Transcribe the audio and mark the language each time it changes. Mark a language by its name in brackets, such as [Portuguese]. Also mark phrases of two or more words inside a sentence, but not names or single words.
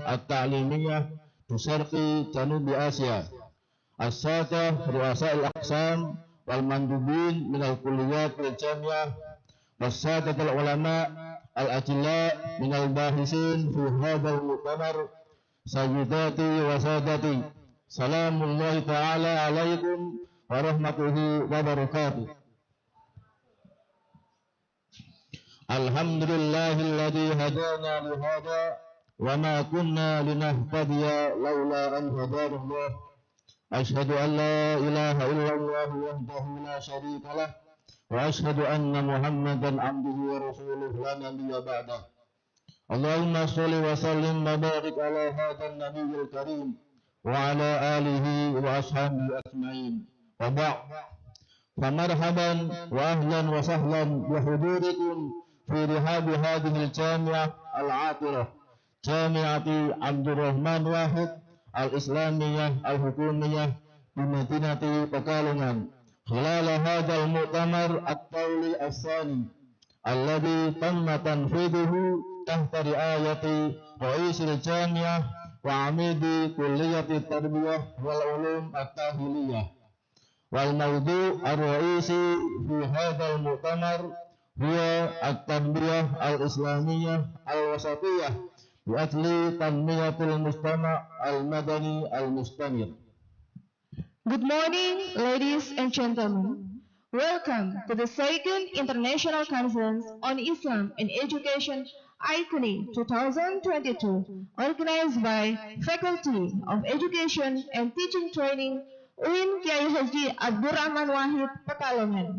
[Arabic] التعليمية في شرق جنوب آسيا، السادة رؤساء الأقسام والمندوبين من الكليات الجامعية، والسادة العلماء الأجلاء من الباحثين في هذا المؤتمر، سيداتي وسادتي, سلام الله تعالى عليكم ورحمته وبركاته. الحمد لله الذي هدانا لهذا وما كنا لنهتدي لولا أن هدانا الله. أشهد أن لا إله إلا الله وحده لا شريك له وأشهد أن محمدا عبده ورسوله لا نبي بعده. اللهم صل وسلم وبارك على هذا النبي الكريم وعلى آله وأصحابه أجمعين. وبعد. فمرحبا وأهلا وسهلا بحضوركم في رحاب هذه الجامعة العاطرة، جامعة Abdurrahman Wahid الإسلامية الحكومية في مدينة Pekalongan، خلال هذا المؤتمر الدولي الثاني الذي تم تنفيذه تحت رعاية رئيس الجامعة وعميد كلية تربية والعلوم التأهيلية. والموضوع الرئيسي في هذا المؤتمر هو التربية الإسلامية الوسطية لأجل تنمية المجتمع المدني المستمر. [English] Good morning, ladies and gentlemen. Welcome to the second International Conference on Islam and Education, Iconie 2022, organized by Faculty of Education and Teaching Training, Uin Kiai Haji Abdurrahman Wahid, Pekalongan.